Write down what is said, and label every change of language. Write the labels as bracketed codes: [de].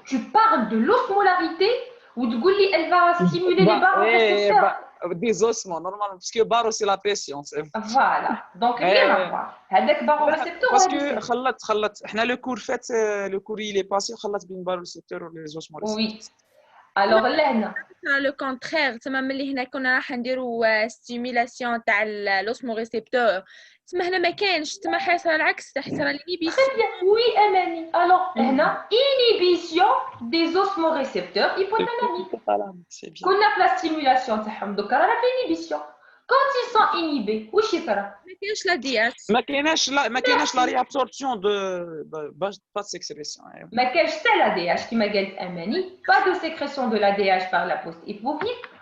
[fr] Tu parles de l'osmolarité ou elle va stimuler les barorécepteurs. Des ossements, normalement, parce que baro, c'est la pression. Voilà. Donc, rien à voir. Avec barorécepteur, Parce que le cours fait, le cours il est passé, بين barorécepteur et les osmorécepteurs. Oui. Alors, Lena. Le contraire, [ar] تما ملي هنا كنا راح نديروا ستيميلاسيون تاع l'osmorécepteur. تما هنا ما كانش تما حيصير العكس حيصير [fr] l'inhibition. Très bien. Oui, Amani. Alors, [ar] هنا [fr] inhibition des osmorécepteurs hypothalamiques. C'est bien. [ar] كنا في [fr] la stimulation [ar] تاعهم دوكا رانا في inhibition. [fr] Quand ils sont inhibés, [ar] واش يصرى؟ ما كاينش لا دياش. ما كايناش لا [fr] réabsorption pas de sécrétion. [ar] ما كاينش حتى لا دي اش كيما قالت اماني [fr] pas de sécrétion de la DH par la poste hypophyse.